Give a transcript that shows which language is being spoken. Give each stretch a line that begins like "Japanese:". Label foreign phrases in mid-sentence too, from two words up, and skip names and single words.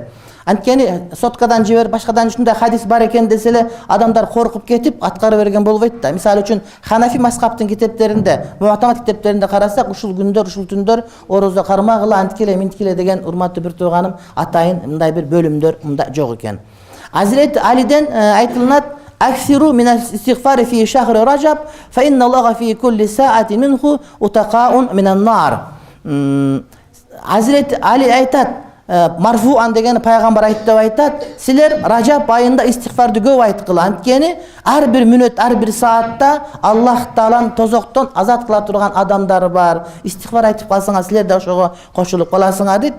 Kyrgyz: Анткени соткадан жибер, башкадан ушундай хадис бар экен деселе, адамдар коркуп кетип аткара берген болбойт да. Мисалы үчүн Ханафи мазхабтын китептеринде, математик китептеринде карасак, ушул күндөр, ушул түндөр орозо кармагыла, анткиле, минткиле деген урматтуу бир тууганым атайын мындай бир бөлүмдөр мында жок экен.
Arabic: Азирет Алиден айтылат: "أكثروا من الاستغفار في شهر رجب فإن الله في كل ساعة منه عتقاء من النار."
Kyrgyz: Азирет Али айтат, марфуан деген пайгамбар айтты деп айтат, силер Ражап айында истигфарды көп айткыла, анткени ар бир мүнөт, ар бир саатта Аллах Тааланын тозоктон азат кыла турган адамдар бар. Истигфар айтып калсаңар, силер да ошого кошулуп каласыңар дейт.